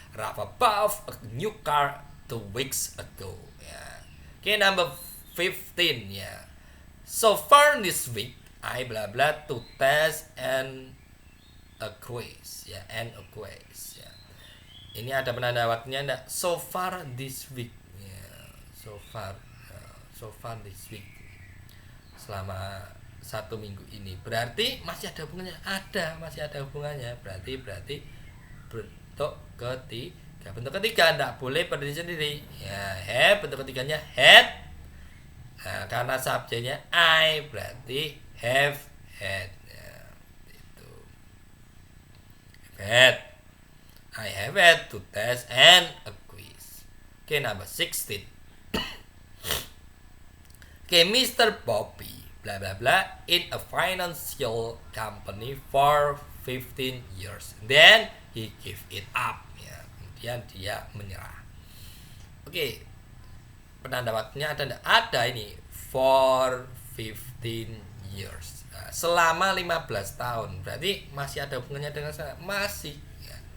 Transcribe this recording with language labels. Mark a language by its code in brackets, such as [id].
[en] Rafa both a new car 2 weeks ago. Ya. Oke, number 15 ya. So far this week, I blah blah to test and a quiz ya, and a quiz ya. [id] Ini ada penanda waktunya enggak? [en] So far this week ya. So far this week. [id] Selama 1 minggu ini. Berarti masih ada hubungannya? Masih ada hubungannya. Berarti bentuk ketiga. Bentuk ketiga enggak boleh berdiri sendiri. Ya, bentuk ketiganya had. Nah, karena subjeknya I berarti have had ya, itu have had. [en] I have had to test and a quiz. Okay, number 16. Okay, Mr. Bobby blah blah blah in a financial company for 15 years. Then he gave it up ya. [id] Kemudian dia menyerah. Oke, penanda waktunya ada ini for 15 years. Nah, selama 15 tahun. Berarti masih ada hubungannya dengan saya. Masih ya.